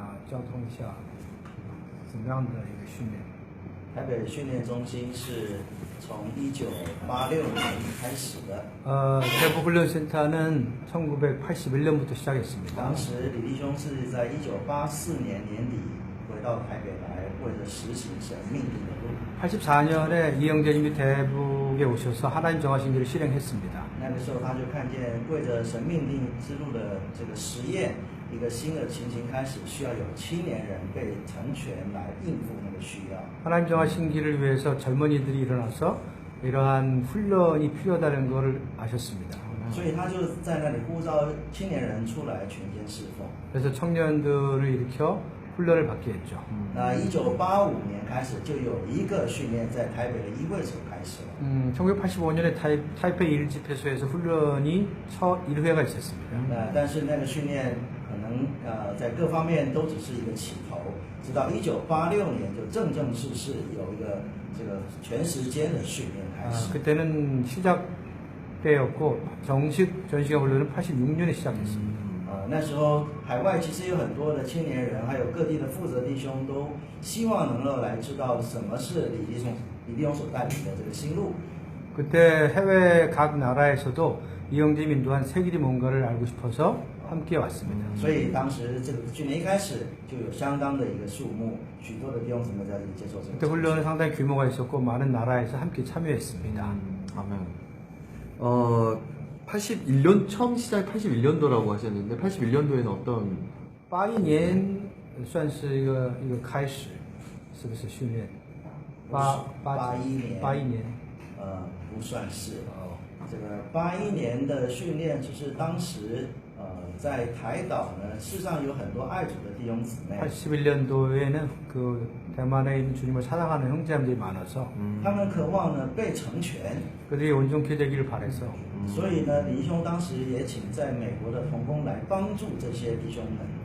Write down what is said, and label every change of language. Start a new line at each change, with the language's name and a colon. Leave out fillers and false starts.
Chinese: 交通一下，怎么样的一个训练？台北训练中心是从1986年开始的。
Korean: 대북 훈련센터는 1981년부터 시작했습니다.
Chinese: 当时李弟兄是在1984年年底回到台北来，为了实行神命令的路。
Korean: 84년에 이영재님이 대북에 오셔서 하나님 정하신 길을 실행했습니다.
Chinese: 那个时候他就看见，为着神命令之路的这个实验，一个新的情形开始，需要有青年人被成全来应付那个需要。
Korean: 하나님 정하신 길을 위해서 젊은이들이 일어나서 이러한 훈련이 필요하다는 것을 아셨습니다.
Chinese: 所以他就在那里呼召青年人出来全天侍奉。
Korean: 그래서 청년들을 일으켜 훈련을 받게 했죠.
Chinese: 那1985年开始就有一个训练在台北的议会所开始了。
Korean: 1985년에 타이페이 1집회소에서 훈련이 첫 1회가 있었습니다.
Chinese: 但是那个训练可能在各方面都只是一个起头，直到1986年就正式有一个这个全时间的训练开始。
Korean: 그때는 시작되었고 정식 전시간 훈련은 86년에 시작했습니다.
Chinese: 那时候海外其实有很多的青年人，还有各地的负责弟兄都希望能够来知道什么是李弟兄所带领的这个新路。
Korean: 그때 해외 각 나라에서도 이영재 민도한 새 길이 뭔가를 알고 싶어서 함께 왔습니다.
Chinese: 所以当时这个训练一开始就有相当的一个数目，许多的弟兄姊妹在这里接受这
Korean: 그때
Chinese: 个。
Korean: 훈련은 상당히 규모가 있었고 많은 나라에서 함께 참여했습니다. 아멘. 81년 처음 시작 81년도라고 하셨는데 81년도에는 어떤
Chinese: 82年算是一个开始，是不是训练？81年，不算是。这个81年的训练，只是当时在台岛呢，事实上有很多爱主的弟兄姊妹。
Korean: 81년도에는 그 대만에 있는 주님을 사랑하는 형제들이 많아서
Chinese: 他们渴望呢被成全，
Korean: 그들이 온전케 되기를 바래서
Chinese: 所以呢，李弟兄当时也请在美国的同工来帮助这些弟兄们。